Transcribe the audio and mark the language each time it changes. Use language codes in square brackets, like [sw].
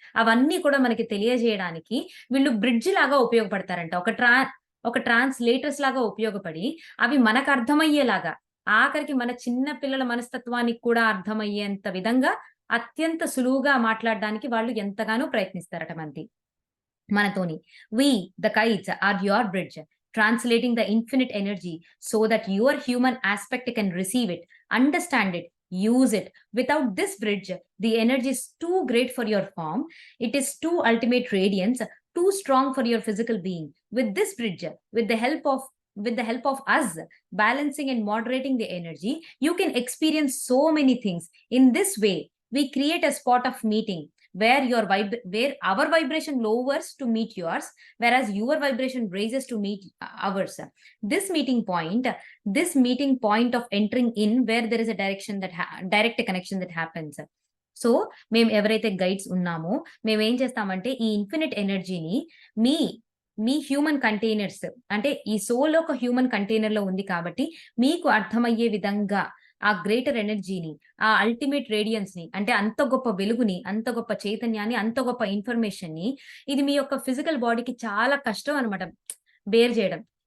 [te] అవన్నీ కూడా మనకి తెలియజేయడానికి వీళ్ళు బ్రిడ్జ్ లాగా ఉపయోగపడతారంట. ఒక ట్రాన్స్‌లేటర్స్ లాగా ఉపయోగపడి, అవి మనకర్థమయ్యేలాగా, ఆఖరికి మన చిన్న పిల్లల మనస్తత్వానికి కూడా అర్థమయ్యేంత విధంగా అత్యంత సులువుగా మాట్లాడడానికి వాళ్ళు ఎంతగానో ప్రయత్నిస్తారట మనతోని. [en] We, the kites, are your bridge, translating the infinite energy so that your human aspect can receive it, understand it, use it. Without this bridge, the energy is too great for your form. It is too ultimate radiance, too strong for your physical being. With this bridge, with the help of us balancing and moderating the energy, you can experience so many things. In this way, we create a spot of meeting where our vibration lowers to meet yours, whereas your vibration raises to meet ours. This meeting point of entering in where there is a direct connection that happens. [te] So, మేము ఎవరైతే guides ఉన్నామో, మేమేం చేస్తామంటే ఈ infinite ఎనర్జీని మీ మీ human containers అంటే ఈ soul ఒక హ్యూమన్ కంటైనర్‌లో ఉంది కాబట్టి మీకు అర్థమయ్యే విధంగా ఆ గ్రేటర్ ఎనర్జీని, ఆ అల్టిమేట్ రేడియన్స్ ని, అంటే అంత గొప్ప వెలుగుని, అంత గొప్ప చైతన్యాన్ని, అంత గొప్ప ఇన్ఫర్మేషన్ ని ఇది మీ యొక్క ఫిజికల్ బాడీకి చాలా కష్టం అనమాట బేర్ చేయడం.